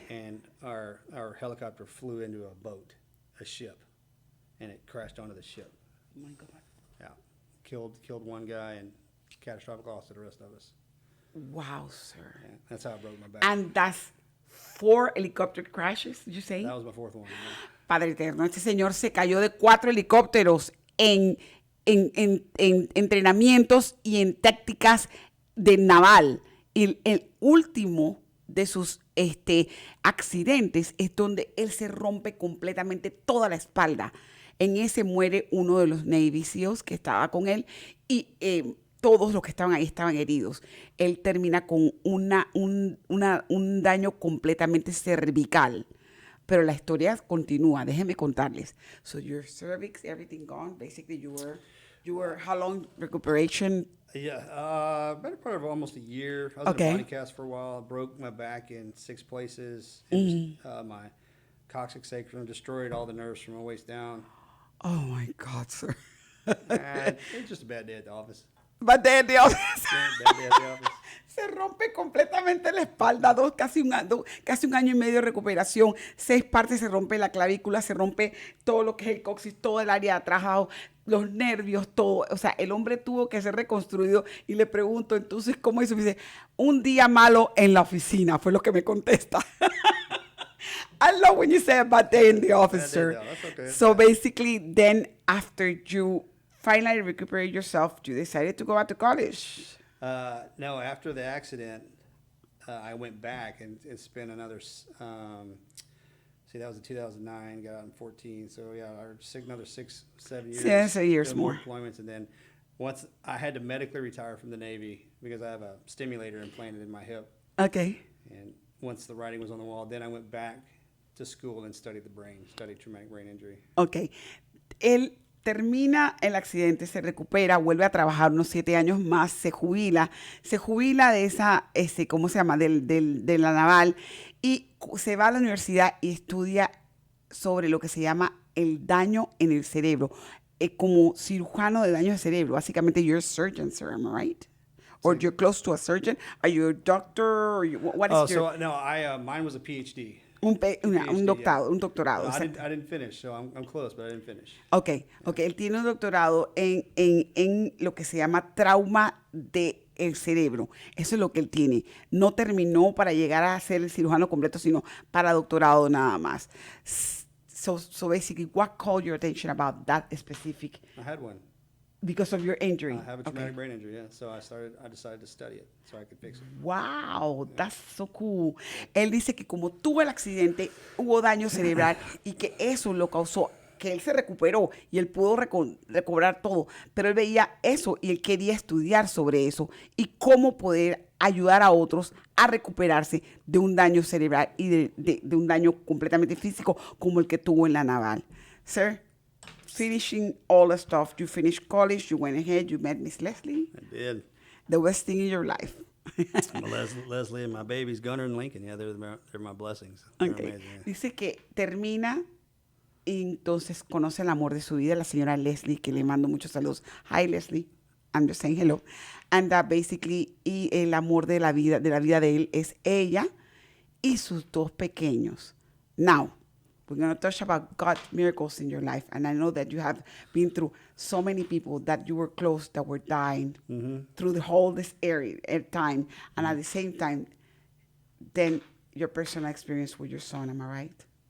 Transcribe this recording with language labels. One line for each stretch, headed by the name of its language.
English: And our helicopter flew into a ship, and it crashed onto the ship. Oh my God. Yeah, killed one guy and catastrophic loss to the rest of us. Wow, sir. Yeah, that's how I broke my back. And that's 4 helicopter crashes, did you say? That was my fourth one. Yeah.
Spanish: Padre eterno, este señor se cayó de 4 helicópteros en entrenamientos y en tácticas de naval. Y el último de sus accidentes es donde él se rompe completamente toda la espalda. En ese muere uno de los Navy SEALs que estaba con él, y todos los que estaban ahí estaban heridos. Él termina con un daño completamente cervical. Pero la historia continúa. Déjenme contarles.
English: So your cervix, everything gone. Basically, you were how long recuperation? Yeah, better part of almost a year. I was in a body cast for a while. I broke my back in 6 places. My coccyx sacrum destroyed all the nerves from my waist down. Oh my God, sir. And it was just a bad day at the office. Bad day at the office. Bad day at the office.
Spanish: Se rompe completamente la espalda, casi un año y medio de recuperación, 6 partes, se rompe la clavícula, se rompe todo lo que es el coxis, todo el área de atrás, los nervios, todo. O sea, el hombre tuvo que ser reconstruido, y le pregunto, entonces, ¿cómo hizo? Me dice, un día malo en la oficina, fue lo que me contesta.
English: I love when you say a bad day in the office, sir. That's okay. So basically, then after you finally recuperate yourself, you decided to go back to college. No, after the accident, I went back and spent another, that was in 2009, got out in 14. So, yeah, another 6-7 years. Yeah, 7 years doing more. Deployments. And then once I had to medically retire from the Navy because I have a stimulator implanted in my hip. Okay. And once the writing was on the wall, then I went back to school and studied traumatic brain injury. Okay.
Spanish: Él termina el accidente, se recupera, vuelve a trabajar unos 7 años más, se jubila de esa, ¿cómo se llama? De la naval, y se va a la universidad y estudia sobre lo que se llama el daño en el cerebro, como cirujano de daño de cerebro.
English: Básicamente, you're a surgeon, sir, am I right? Or you're close to a surgeon? Are you a doctor? Or what is your... No, mine was a PhD.
Spanish: Un doctorado.
English: No, I didn't finish, so I'm close, but I didn't finish. Okay.
Spanish: Él tiene un doctorado en lo que se llama trauma del cerebro. Eso es lo que él tiene. No terminó para llegar a ser el cirujano completo, sino para doctorado nada más.
English: So basically, what called your attention about that specific? I had one. Because of your injury. I have a traumatic brain injury, yeah. So I decided to study it so I could fix it. Wow, that's so cool.
Spanish: Él dice que como tuvo el accidente, hubo daño cerebral y que eso lo causó, que él se recuperó y él pudo recobrar todo, pero él veía eso y él quería estudiar sobre eso y cómo poder ayudar a otros a recuperarse de un daño cerebral y de un daño completamente físico como el que tuvo en la naval.
English: Sir, finishing all the stuff, you finished college, you went ahead, you met Miss Leslie. I did. The best thing in your life. Leslie and my babies, Gunnar and Lincoln. Yeah, they're my blessings. They're Okay. amazing. Yeah.
Spanish: Dice que termina y entonces conoce el amor de su vida, la señora Leslie, que le mando muchos saludos.
English: Hi, Leslie. I'm just saying hello. And basically,
Spanish: y el amor de la vida de él es ella y sus dos pequeños.
English: Now, we're going to touch about God's miracles in your life. And I know that you have been through so many people that you were close that were dying through the whole this time. And at the same time, then your personal experience with your son, am I right?